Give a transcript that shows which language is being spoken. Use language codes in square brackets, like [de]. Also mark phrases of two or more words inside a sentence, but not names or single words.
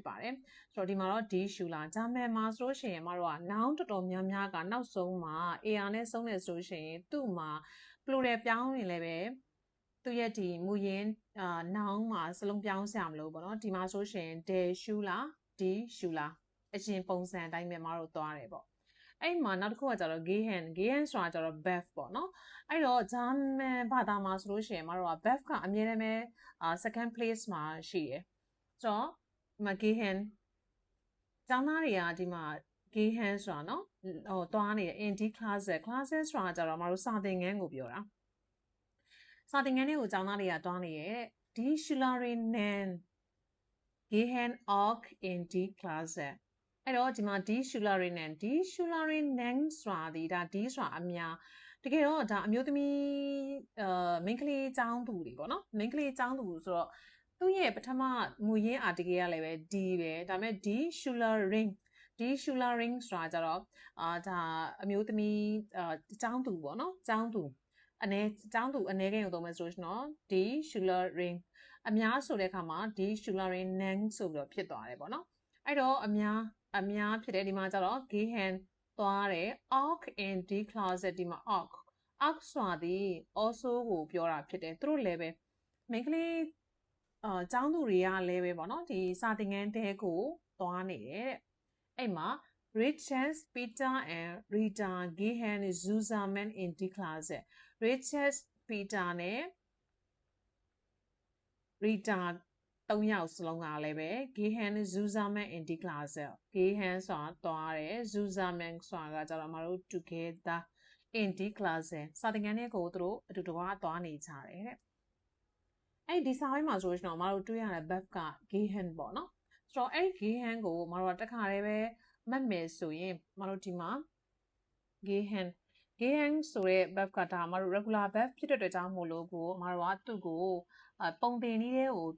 [my] ပါတယ်ဆိုတော့ဒီမှာတော့ [de] Die Schule [my] ဂျာမန်မှာဆိုလို့ရှိရင်မတို့က noun တော်တော်များများကနောက်ဆုံးမှာ AR နဲ့ဆုံးတယ်ဆိုလို့ရှိရင်သူ့မှာ plural ပြောင်းရင်လည်းပဲသူရဲ့ဒီမူရင်းnoun မှာစလုံးပြော င်းစရာမလိုပေါ့နော်ဒီမှာဆိုရှင် [de] Der Schule Die Schule [my] အရင်ပုံစံအတိုင်းပဲမတို့သွားတယ်ပေါ့အဲ့မှာနောက်တစ်ခုကကြတော့ gehen ဆိုတာကြတော့ verb ပေါ့နော်အဲ့တော့ ဂျာမန်ဘာသာမှာဆိုလို့ရှိရင်မတို့က verb ကအမြဲတမ်းပဲ [en] second place [my] မှာရှိတယ်ဆိုတော့ဒီမှာ gehen ကျောင်းသား တွေကဒီမှာ gehen ဆိုတာနော်သွားနေတယ် [de] in die Klasse [my] ဆိုတာကြတော့မတို့စာသင်ခန်းကိုပြောတာစာသင်ခန်းတွေကိုကျောင်းသားတွေကသွားနေရဲ့ [de] die Schülerinnen gehen auch in die Klasse [my] အဲ့တော့ဒီမှာ [de] die Schülerinnen [my] ဆိုတာဒီဒါ die ဆိုတာအများတကယ်တော့ဒါအမျိုးသမီးမိန်းကလေးကျောင်းသူတွေပေါ့နော်မိန်းကလေးကျောင်းသူဆိုတော့သူ့ရဲ့ပထမမူရင်း article ကလည်းပဲ die ပဲဒါပေမဲ့ die Schülerin ဆိုတာကြတော့ဒါအမျိုးသမီးကျောင်းသူပေါ့နော်ကျောင်းသူကျောင်းသူအနေကိန်းကိုသုံးမယ်ဆိုလို့ရှိရင်တော့ die Schülerin အများဆိုတဲ့အခါမှာ [de] die Schülerinnen [my] ဆိုပြီးတော့ဖြစ်သွားတယ်ပေါ့နော်အဲ့တော့အများဖြစ်တယ်ဒီမှာကျတော့ gehen သွားတယ် [de] auch in die Klasse [my] ဒီမှာ auch ဆိုတာဒီ also ကိုပြောတာဖြစ်တယ်သူတို့လည်းပဲမိန်းကလေးကျောင်းသူတွေကလည်းပဲပေါ့နော်ဒီစာသင်ခန်းတဲကိုသွားနေတယ်တဲ့အဲ့မှာ [de] Richard, Peter and Rita gehen zusammen in die Klasse. [my] Richard, Peter နဲ့ Rita သုံးယောက်စလုံးကလည်းပဲ [de] gehen zusammen in die Klasse. [my] gehen ဆိုတာသွားတယ် zusammen ဆိုတာကကျတော့မတို့ together [de] in die Klasse [my] စာသင်ခန်းထဲကိုသူတို့အတူတကွသွားနေကြတယ်တဲ့အဲ့ဒီစာပိုင်းမှာဆိုရင်တော့မတို့တွေ့ရတဲ့ verb က gehen ပေါ့နော်ဆိုတော့အဲ့ gehen ကိုမတို့ တစ်ခါတည်းပဲမှတ်မယ်ဆိုရင်မတို့ဒီမှာ gehen ဆိုတဲ့ verb ကဒါမတို့ [en] regular verb [my] ဖြစ်တဲ့အတွက်ကြောင့်မို့လို့ကိုမတို့ကသူ့ကိုပုံသင်နည်းတွေကိုတွ